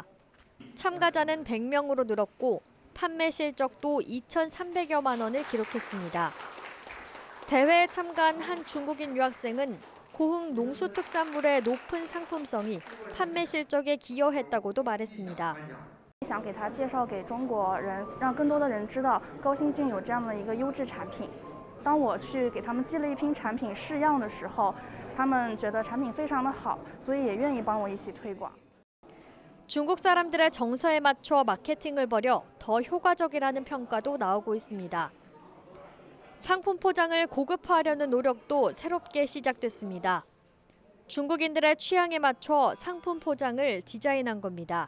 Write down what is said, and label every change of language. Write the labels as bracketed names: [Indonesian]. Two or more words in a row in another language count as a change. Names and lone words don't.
[Korean] 참가자는 100명으로 늘었고 판매 실적도 2,300여만 원을 기록했습니다. 대회에 참가한 한 중국인 유학생은 고흥 농수특산물의 높은 상품성이 판매 실적에 기여했다고도 말했습니다. [Chinese] 想给它介绍给中国人，让更多的人知道高新郡有这样的一个优质产品。当我去给他们寄了一批产品试样的时候，他们觉得产品非常的好，所以也愿意帮我一起推广。 [Korean] 중국 사람들의 정서에 맞춰 마케팅을 벌여 더 효과적이라는 평가도 나오고 있습니다. 상품 포장을 고급화하려는 노력도 새롭게 시작됐습니다. 중국인들의 취향에 맞춰 상품 포장을 디자인한 겁니다.